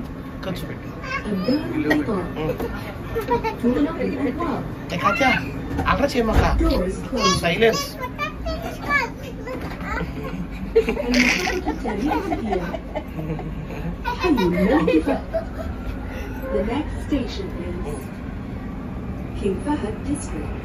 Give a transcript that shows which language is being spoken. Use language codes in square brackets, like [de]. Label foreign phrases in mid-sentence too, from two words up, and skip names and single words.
[te] ఖర్చు పెట్టు. [ar] الدار البيضاء. تغلق الأبواب. [te] కచ్చా అట్లా చేయమక్క. [en] Doors closed. సైలెన్స్. [ar] المحطة التالية هي حي الموقفة. [en] The next station is King Fahad District.